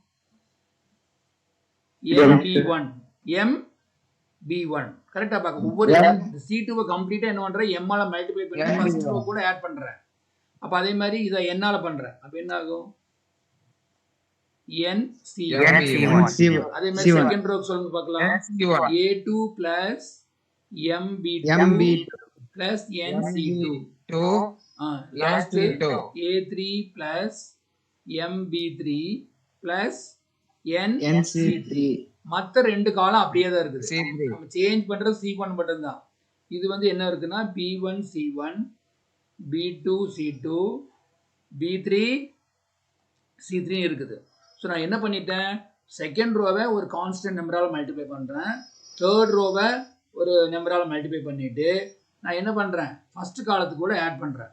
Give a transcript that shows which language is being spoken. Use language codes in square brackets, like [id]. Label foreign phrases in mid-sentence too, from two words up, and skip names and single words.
[ta] MB1 MB1 கரெக்டாக பார்க்க. ஒவ்வொரு C2வை கம்ப்ளீட்டாக என்ன பண்ணுறேன்? M-ஆல மல்டிப்ளை பண்ணி [en] first row [ta] கூட ஆட் பண்ணுறேன். அப்போ அதே மாதிரி இதை N-ஆல பண்ணுறேன். அப்போ என்ன ஆகும்? NC1. NC1. அதே மாதிரி C1. [en] second row [ta] சொல்லுங்க பார்க்கலாம். NC1. [en] A2 plus MB2 MB2. plus NC2. Last NC2. A3 plus MB3 plus NC3. NC3. [ta] மற்ற ரெண்டு காலம் அப்படியே தான் இருக்குது. C3. நம்ம சேஞ்ச் பண்றது C1 மட்டும் தான். இது வந்து என்ன இருக்குன்னா B1 C1, B2 C2, B3 C3 இருக்குது. ஸோ நான் என்ன பண்ணிட்டேன், செகண்ட் ரோவை ஒரு கான்ஸ்டன்ட் நம்பரால் மல்டிப்ளை பண்ணுறேன், தேர்ட் ரோவை ஒரு நம்பரால் மல்டிப்ளை பண்ணிவிட்டு நான் என்ன பண்ணுறேன், ஃபஸ்ட் காலத்துக்கு கூட ஆட் பண்ணுறேன்.